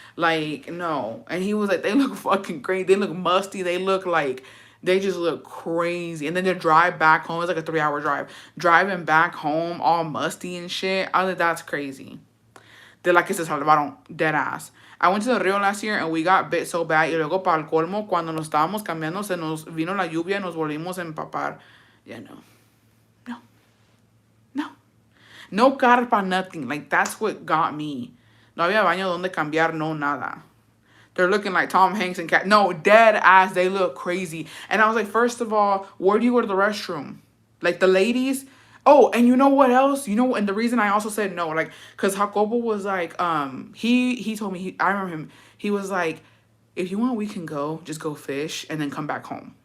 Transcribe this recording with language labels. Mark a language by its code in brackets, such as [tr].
[en] Like, no. And he was like, they look fucking crazy. They look musty. They look like, they just look crazy. And then their drive back home, it's like a 3-hour drive. Driving back home all musty and shit. I was like, that's crazy. They're like, [es] que se salvaron. [en] Dead ass. I went to the Rio last year and we got bit so bad. [es] Y luego para el colmo, cuando nos estábamos cambiando, se nos vino la lluvia y nos volvimos a empapar. [en] Yeah, no. [es] No carpa, [en] nothing. Like, that's what got me. [es] No había baño donde cambiar, no nada. [en] They're looking like Tom Hanks and Cat. No, dead ass. They look crazy. And I was like, first of all, where do you go to the restroom? Like, the ladies? Oh, and you know what else? You know, and the reason I also said no, like, because Jacobo was like, he told me, I remember him, he was like, if you want, we can go, just go fish and then come back home.